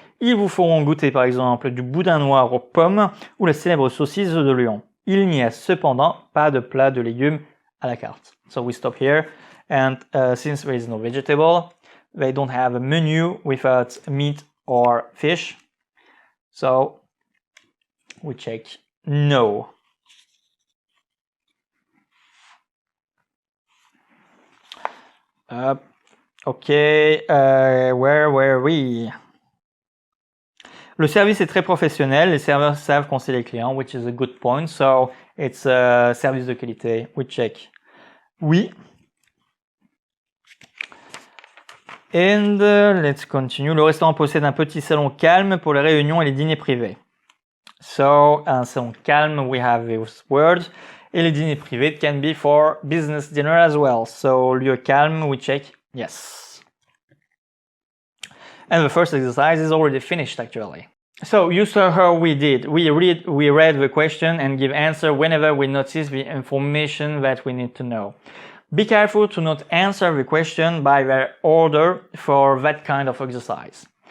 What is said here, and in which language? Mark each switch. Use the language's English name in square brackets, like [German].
[French] Ils vous feront goûter par exemple du boudin noir aux pommes ou la célèbre saucisse de Lyon. Il n'y a cependant pas de plat de légumes à la carte. [English] So we stop here, and since there is no vegetable, they don't have a menu without meat or fish. So we check no. Okay, where were we? [French] Le service est très professionnel, les serveurs savent conseiller les clients, [English] which is a good point. So it's a service de qualité. We check oui. And let's continue. [French] Le restaurant possède un petit salon calme pour les réunions et les dîners privés. [English] So, un salon calme, we have those words. Et les dîners privés can be for business dinner as well. So, lieu calme, we check yes. And the first exercise is already finished actually. So, you saw how we did. We read the question and give answer whenever we notice the information that we need to know. Be careful to not answer the question by their order for that kind of exercise.